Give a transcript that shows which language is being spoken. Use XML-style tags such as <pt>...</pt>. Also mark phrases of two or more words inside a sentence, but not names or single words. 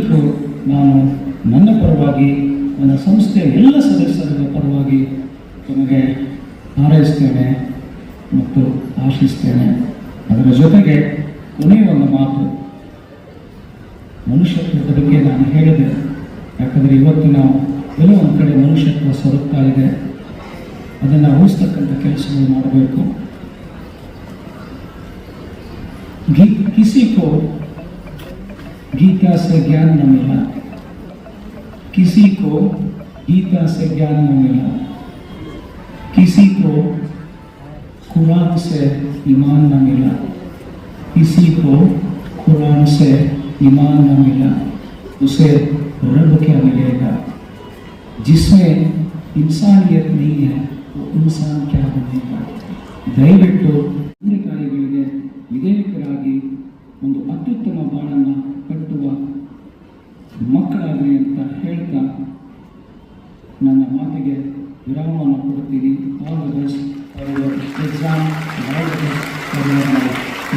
<kn>ಎಲ್ಲಕ್ಕೂ ನಾನು ನನ್ನ ಪರವಾಗಿ ನನ್ನ ಸಂಸ್ಥೆಯ ಎಲ್ಲ ಸದಸ್ಯರ ಪರವಾಗಿ ತಮಗೆ ಹಾರೈಸ್ತೇನೆ ಮತ್ತು ಆಶಿಸ್ತೇನೆ. ಅದರ ಜೊತೆಗೆ ಕೊನೆಯ ಒಂದು ಮಾತು, ಮನುಷ್ಯತ್ವದ ಬಗ್ಗೆ ನಾನು ಹೇಳಿದೆ. ಯಾಕಂದರೆ ಇವತ್ತು ನಾವು ಎಲ್ಲೋ ಒಂದು ಕಡೆ ಮನುಷ್ಯತ್ವ ಸೊರಗ್ತಾ ಇದೆ, ಅದನ್ನು ಉಳಿಸ್ತಕ್ಕಂಥ ಕೆಲಸಗಳು ಮಾಡಬೇಕು.</kn> <hi>किसी को गीता से ज्ञान न मिला, किसी को गीता से ज्ञान न मिला, किसी को कुरान से ईमान न मिला, किसी को कुरान से ईमान न मिला, उसे रब क्या मिलेगा? जिसमें इंसानियत नहीं है वो इंसान क्या बनेगा?</hi> <kn>ದಯವಿಟ್ಟು ಕಾಯಿಗಳಿಗೆ ವಿಧೇಯಕರಾಗಿ ಒಂದು ಅತ್ಯುತ್ತಮ ಬಾಳನ್ನು ಕಟ್ಟುವ ಮಕ್ಕಳಾಗಲಿ ಅಂತ ಹೇಳ್ತಾ ನನ್ನ ಮಾತಿಗೆ ವಿರಾಮವನ್ನು ಕೊಡ್ತೀನಿ.</kn> <en>All the best for your exam, all the best for your life.</en>